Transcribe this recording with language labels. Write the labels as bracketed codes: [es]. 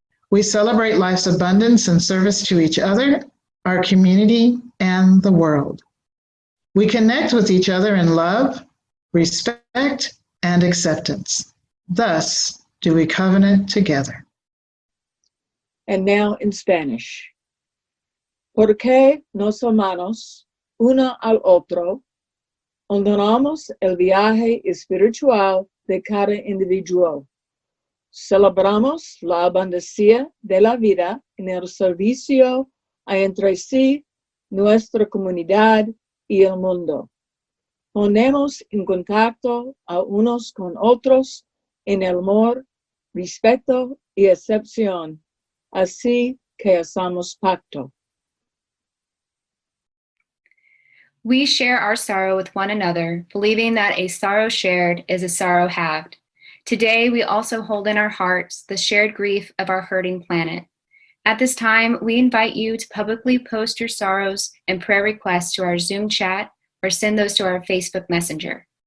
[en] We celebrate life's abundance and service to each other, our community, and the world. We connect with each other in love, respect, and acceptance. Thus do we covenant together. And now in Spanish. [es] Porque nos amamos uno al otro, honramos el viaje espiritual de cada individuo. Celebramos la abundancia de la vida en el servicio a entre sí, nuestra comunidad y el mundo. Ponemos en contacto a unos con otros en el amor, respeto y acepción, así que hacemos pacto. [en] We share our sorrow with one another, believing that a sorrow shared is a sorrow halved. Today, we also hold in our hearts the shared grief of our hurting planet. At this time, we invite you to publicly post your sorrows and prayer requests to our Zoom chat or send those to our Facebook Messenger.